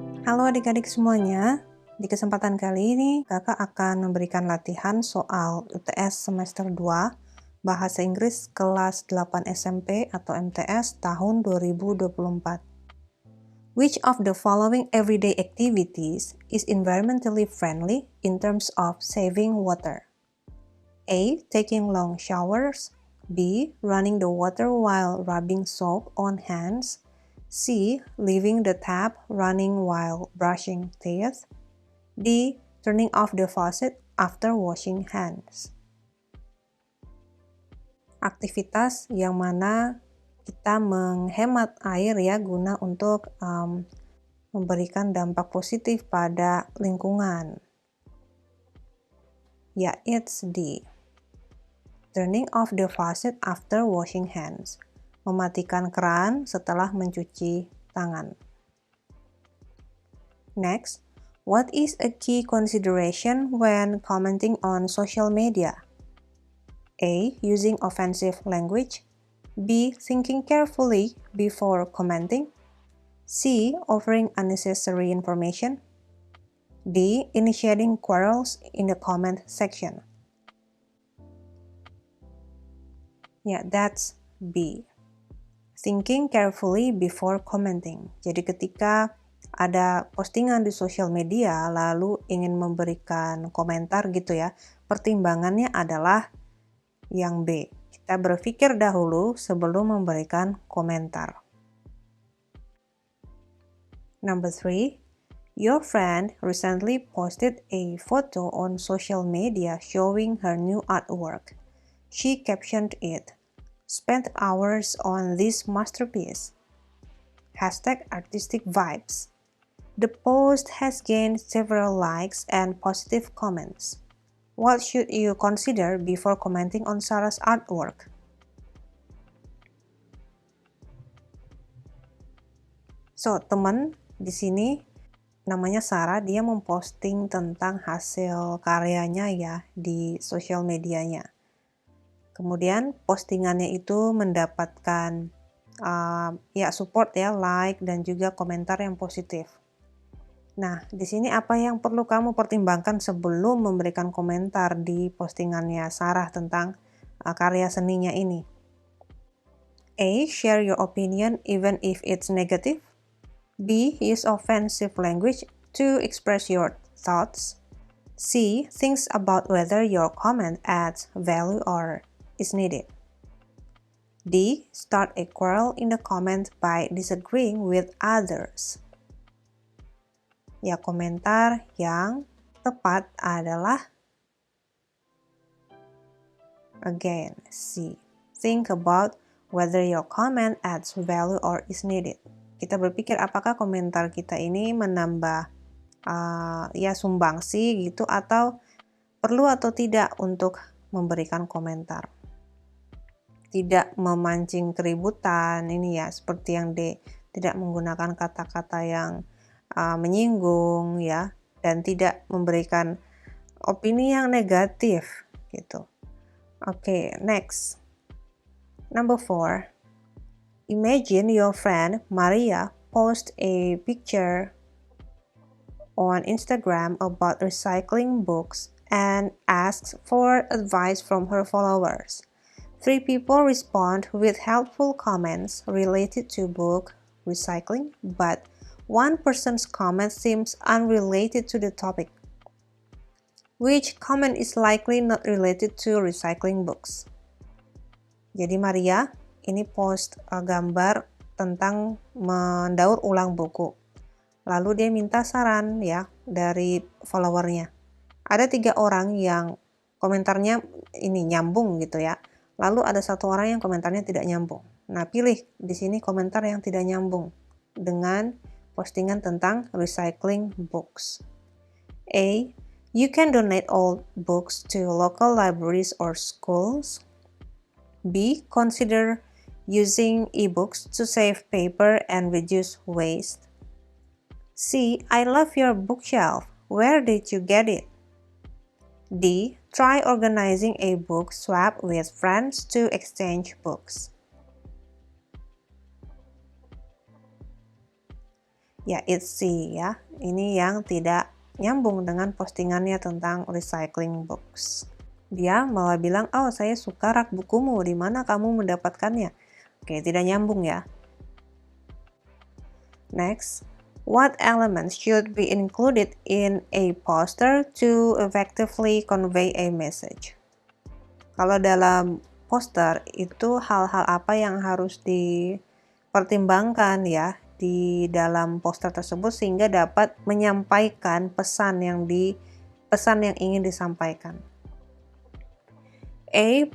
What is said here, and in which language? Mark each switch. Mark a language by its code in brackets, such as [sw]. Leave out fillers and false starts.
[id] Halo adik-adik semuanya, di kesempatan kali ini kakak akan memberikan latihan soal UTS semester 2 Bahasa Inggris kelas 8 SMP atau MTS tahun 2024. [en] Which of the following everyday activities is environmentally friendly in terms of saving water? A. Taking long showers. B. Running the water while rubbing soap on hands. C. Leaving the tap running while brushing teeth. D. Turning off the faucet after washing hands. [id] Aktivitas yang mana kita menghemat air ya guna untuk memberikan dampak positif pada lingkungan. [en] Ya, it's D. Turning off the faucet after washing hands. [id] Mematikan keran setelah mencuci tangan. [en] Next, what is a key consideration when commenting on social media? A. Using offensive language. B. Thinking carefully before commenting. C. Offering unnecessary information. D. Initiating quarrels in the comment section. Yeah, that's B. Thinking carefully before commenting. [id] Jadi ketika ada postingan di sosial media lalu ingin memberikan komentar gitu ya, pertimbangannya adalah yang B. Kita berpikir dahulu sebelum memberikan komentar. [en] Number 3. Your friend recently posted a photo on social media showing her new artwork. She captioned it, "Spent hours on this masterpiece." #artistic vibes. The post has gained several likes and positive comments. What should you consider before commenting on Sarah's artwork? [id] So, teman di sini namanya Sarah, dia memposting tentang hasil karyanya ya di sosial medianya. Kemudian postingannya itu mendapatkan support ya, like dan juga komentar yang positif. Nah, di sini apa yang perlu kamu pertimbangkan sebelum memberikan komentar di postingannya Sarah tentang karya seninya ini? [en] A. Share your opinion even if it's negative. B. Use offensive language to express your thoughts. C. Think about whether your comment adds value or is needed. D. Start a quarrel in the comment by disagreeing with others. [id] Ya, komentar yang tepat adalah [en] again [id] C. [en] Think about whether your comment adds value or is needed. [id] Kita berpikir apakah komentar kita ini menambah sumbangsi gitu atau perlu atau tidak untuk memberikan komentar. Tidak memancing keributan ini ya, seperti yang D, tidak menggunakan kata-kata yang menyinggung ya, dan tidak memberikan opini yang negatif gitu. [en] Oke, next. Number 4. Imagine your friend Maria post a picture on Instagram about recycling books and asks for advice from her followers. 3 people respond with helpful comments related to book recycling, but one person's comment seems unrelated to the topic. Which comment is likely not related to recycling books? [id] Jadi Maria ini post gambar tentang mendaur ulang buku. Lalu dia minta saran ya dari followernya. Ada 3 orang yang komentarnya ini nyambung gitu ya. Lalu ada 1 orang yang komentarnya tidak nyambung. Nah, pilih di sini komentar yang tidak nyambung dengan postingan tentang [en] recycling books. A. You can donate all books to local libraries or schools. B. Consider using e-books to save paper and reduce waste. C. I love your bookshelf. Where did you get it? D. Try organizing a book swap with friends to exchange books. Ya, it's C ya. [id] ini yang tidak nyambung dengan postingannya tentang [en] recycling books. [id] Dia malah bilang, oh saya suka rak bukumu, di mana kamu mendapatkannya? Oke, tidak nyambung ya. [en] Next, what elements should be included in a poster to effectively convey a message? [id] Kalau dalam poster itu hal-hal apa yang harus dipertimbangkan ya di dalam poster tersebut sehingga dapat menyampaikan pesan yang ingin disampaikan. A.